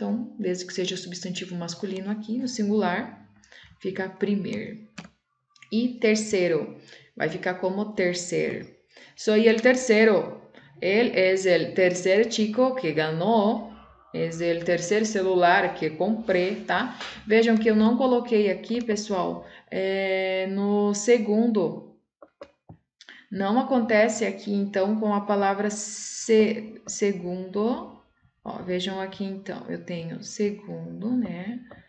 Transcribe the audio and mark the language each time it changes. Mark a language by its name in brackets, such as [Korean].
[Portuguese] Então, desde que seja substantivo masculino aqui no singular, fica primeiro. E terceiro, vai ficar como terceiro. [Spanish] Soy el tercero. Él es el tercer chico que ganhou. Es el tercer celular que comprei, tá? [Portuguese] Vejam que eu não coloquei aqui, pessoal, no segundo. Não acontece aqui, então, com a palavra segundo. Ó, vejam aqui, então, eu tenho segundo, né?